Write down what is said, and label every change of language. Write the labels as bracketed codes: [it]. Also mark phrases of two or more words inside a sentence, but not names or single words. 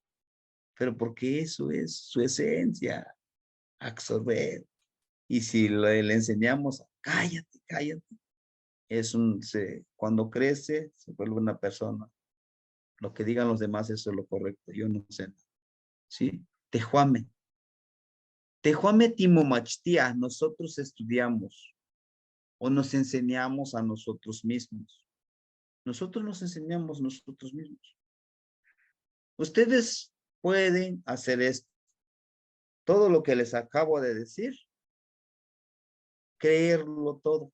[es] Pero porque eso es su esencia, absorber. Y si le enseñamos, cállate, cállate, cuando crece, se vuelve una persona. Lo que digan los demás, eso es lo correcto. Yo no sé. ¿Sí? [nah] Tehuame. Tehuame timomachtia. [es] Nosotros estudiamos o nos enseñamos a nosotros mismos. Nosotros nos enseñamos nosotros mismos. Ustedes pueden hacer esto. Todo lo que les acabo de decir, creerlo todo.